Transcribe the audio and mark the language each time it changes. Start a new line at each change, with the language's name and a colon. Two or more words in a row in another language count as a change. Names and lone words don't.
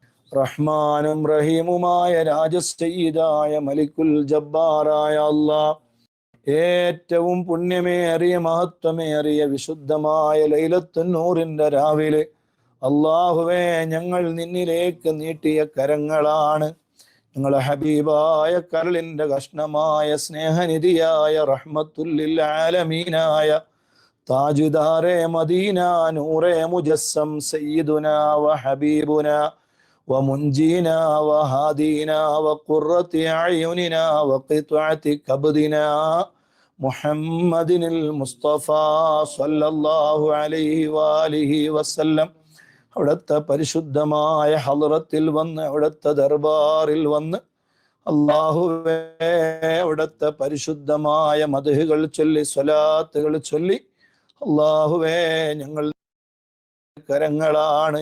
Malayalam: റഹ്മാനും റഹീമുമായ രാജസയ്യിദായ മലിക്കുൽ ജബ്ബാറായ അല്ലാഹ്, ഏറ്റവും പുണ്യമേറിയ മഹത്വമേറിയ വിശുദ്ധമായ ലൈലത്തുൻ നൂറിന്റെ രാവിലെ അല്ലാഹുവേ, ഞങ്ങൾ നിന്നിലേക്ക് നീട്ടിയ കരങ്ങളാണ്. ഞങ്ങളെ ഹബീബായ കരളിന്റെ കഷ്ണമായ സ്നേഹനിധിയായ റഹ്മത്തുല്ലിൽ ആലമീനായ താജുദാറെ മദീന നൂറെ മുജസ്സം
Arabic: سيدنا وحبيبنا ومنجينا وهادينا وقرة أعيننا وقطعة كبدنا محمد المصطفى صلى الله عليه وآله وسلم.
Malayalam: അവിടുത്തെ പരിശുദ്ധമായ ഹളറത്തിൽ വന്ന്, അവിടുത്തെ ദർബാറിൽ വന്ന് അല്ലാഹുവേ, അവിടുത്തെ പരിശുദ്ധമായ മദ്ഹുകൾ ചൊല്ലി സ്വലാത്തുകൾ ചൊല്ലി അല്ലാഹുവേ, ഞങ്ങൾ കരങ്ങളാണ്.